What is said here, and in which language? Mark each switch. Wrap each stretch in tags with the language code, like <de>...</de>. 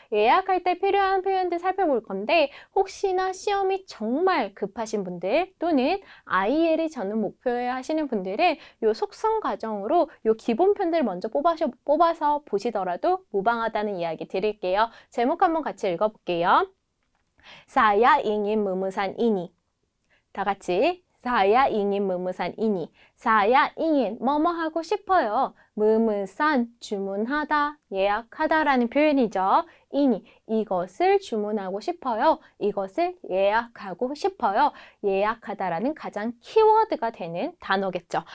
<ko>예약할 때 필요한 표현들 살펴볼 건데 혹시나 시험이 정말 급하신 분들 또는 IEL이 저는 목표에 하시는 분들은 요 속성 과정으로 요 기본편들 먼저 뽑아서 보시더라도 무방하다는 이야기 드릴게요. 제목 한번 같이 읽어볼게요.</ko> <id>Saya ingin memesan ini.</id> <ko>다 같이</ko> <id>Saya ingin memesan ini. Saya ingin</id> <ko>뭐뭐 하고 싶어요. memesan 주문하다, 예약하다라는 표현이죠. ini 이것을 주문하고 싶어요. 이것을 예약하고 싶어요. 예약하다라는 가장 키워드가 되는 단어겠죠.</ko>